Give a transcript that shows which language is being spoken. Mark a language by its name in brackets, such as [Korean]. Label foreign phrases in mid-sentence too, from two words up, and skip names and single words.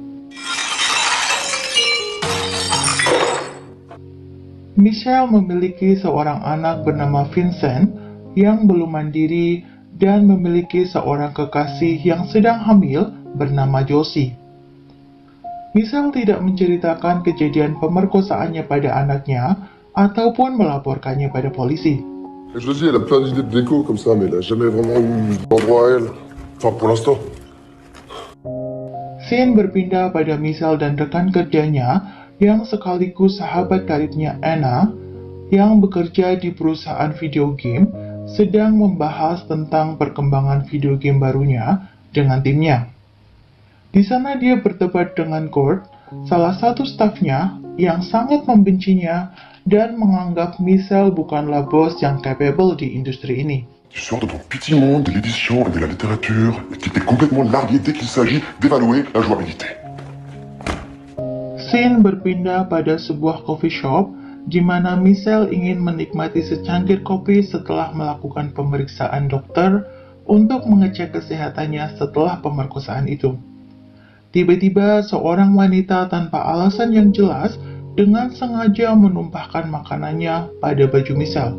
[Indonesian] Michelle memiliki seorang anak bernama Vincent yang belum mandiri dan memiliki seorang kekasih yang sedang hamil bernama Josie. Michelle tidak menceritakan kejadian pemerkosaannya pada anaknya ataupun melaporkannya pada polisi. [French] Josie, elle a plein d'idées de déco comme ça, mais elle a jamais vraiment eu d'endroit à elle. Enfin, pour l'instant. [Indonesian] Scene berpindah pada Michelle dan rekan kerjanya yang sekaligus sahabat karibnya Anna yang bekerja di perusahaan [English] video game [Indonesian] sedang membahas tentang perkembangan [English] video game [Indonesian] barunya dengan timnya. Di sana dia berdebat dengan Kurt, salah satu stafnya yang sangat membencinya dan menganggap Michelle bukanlah bos yang capable di industri ini. [French] Tu sors de ton petit monde de l'édition et de la littérature et qui t'est complètement largué dès qu'il s'agit d'évaluer la jouabilité. [Indonesian] Scene berpindah pada sebuah [English] coffee shop [Indonesian] di mana Michelle ingin menikmati secangkir kopi setelah melakukan pemeriksaan dokter untuk mengecek kesehatannya setelah pemerkosaan itu. Tiba-tiba seorang wanita tanpa alasan yang jelas dengan sengaja menumpahkan makanannya pada baju Michelle.